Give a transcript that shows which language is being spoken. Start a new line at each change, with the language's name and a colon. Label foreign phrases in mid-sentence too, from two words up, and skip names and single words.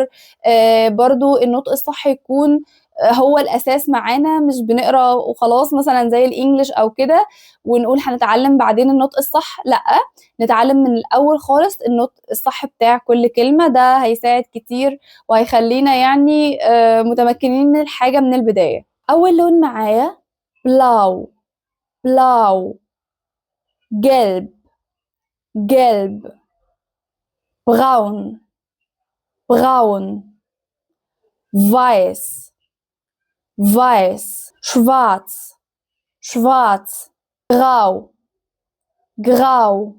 Arabic: برضو النطق الصح يكون هو الاساس معانا، مش بنقرا وخلاص مثلا زي الانجليش او كده ونقول هنتعلم بعدين النطق الصح. لا، نتعلم من الاول خالص النطق الصح بتاع كل كلمة، ده هيساعد كتير وهيخلينا يعني متمكنين من الحاجة من البداية. أول لون معايا
German: blau blau, gelb gelb، braun braun، weiß weiß، schwarz schwarz، grau grau،